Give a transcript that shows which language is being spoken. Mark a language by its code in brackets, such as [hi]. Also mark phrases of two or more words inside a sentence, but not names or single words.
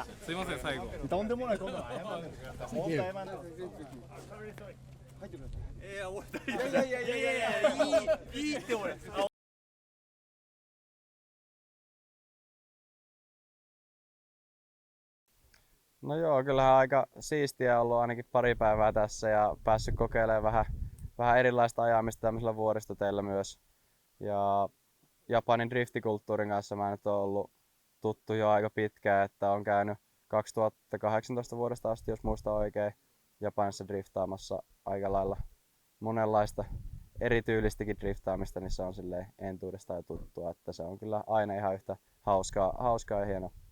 [ja] すいません最後とんでもないことは謝らないでください。本当謝らない。いいって俺。 [fi] No joo, kyllähän aika siistiä ollut ainakin pari päivää tässä ja päässyt kokeilemaan vähän erilaista ajamista tämmöisellä vuoristoteillä myös. Ja Japanin driftikulttuurin kanssa mä nyt oon ollut tuttu jo aika pitkään, että on käynyt 2018 vuodesta asti, jos muistan oikein, Japanissa driftaamassa aika lailla monenlaista erityylistäkin driftaamista, niin se on silleen entuudestaan jo tuttua, että se on kyllä aina ihan yhtä hauskaa ja hienoa.